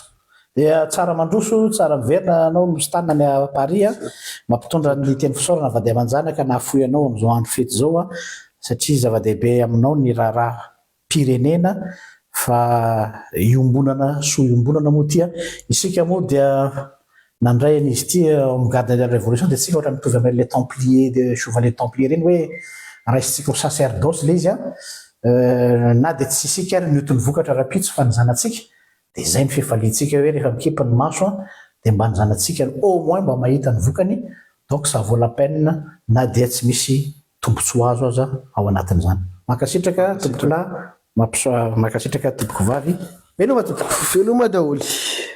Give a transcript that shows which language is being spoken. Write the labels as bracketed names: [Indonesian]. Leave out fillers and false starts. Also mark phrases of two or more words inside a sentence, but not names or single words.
[Malagasy] Dia tsara mandroso, tsara miverina anao mistana any Paris mampitondra ny teny fisaorana vady amanjanaka na afoy anao am'izao andro fety zao satria zava-dehibe aminao ny raha-pirenena fa iombonana so iombonana moa tia isika moa dia nandray an'izy ty amin'ny [French] garde de la révolution [Malagasy] de tsika ohatra mitovy amin'ny [French] les templiers de chevalier templier [Malagasy] reny hoe raisitsika ho sacerdoce le izy na de tsy isika ary miotony vokatra rapitso fa ny zanatsika. De zay ny fifaliantsika hoe rehefa mikipa ny maso de mba ny zanatsika [French] au moins [Malagasy] mba mahita ny vokany, [French] donc ça vaut la peine [Malagasy] na dia tsy misy tombotsoa azo aza ao anatin'izany. Makasitraka tompoko lahy, makasitraka tompoko vavy, veloma tompoko. Veloma daholo.